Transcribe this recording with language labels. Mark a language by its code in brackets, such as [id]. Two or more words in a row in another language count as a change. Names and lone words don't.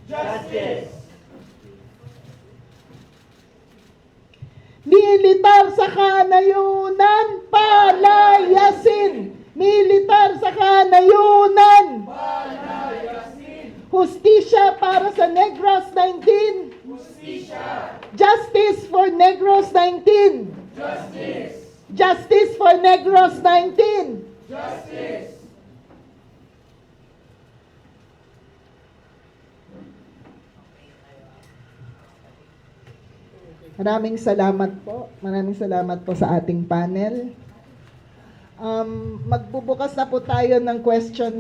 [tl] Militar sa kanayunan, palayasin! Militar sa kanayunan! Palayasin! Hustisya para sa Negros 19! Hustisya! [en] Justice for Negros 19! Justice! Justice for Negros 19! [tl] Justice! Maraming salamat po. Maraming salamat po sa ating panel. Magbubukas na po tayo ng questions.